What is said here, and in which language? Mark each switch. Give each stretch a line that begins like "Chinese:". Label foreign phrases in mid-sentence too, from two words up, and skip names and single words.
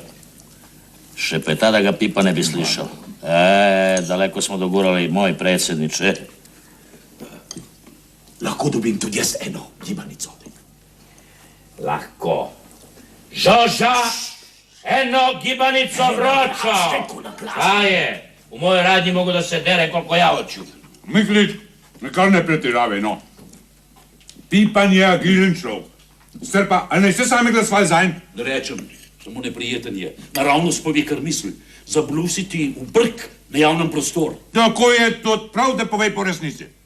Serbian: Šepeta da ga Pipa ne bi slišao. Daleko smo dogurali, moj predsjedniče.
Slovenian: Lahko dobim tudi jaz eno gibanico. Lahko. Žoža, eno gibanico vročo. Kaj je?
Serbian: U mojoj radnji mogu da se dere koliko ja hoću.
Slovenian: Miklič, nekar ne pretiravaj, no. Pipan je agilen človek. Strpa, ali ne ste sami glasovali zanj? Da rečem, samo neprijeten je. Naravnost pove, kar misli. Zablusiti v brk na javnem prostoru. Tako je to prav, da povej po resnici.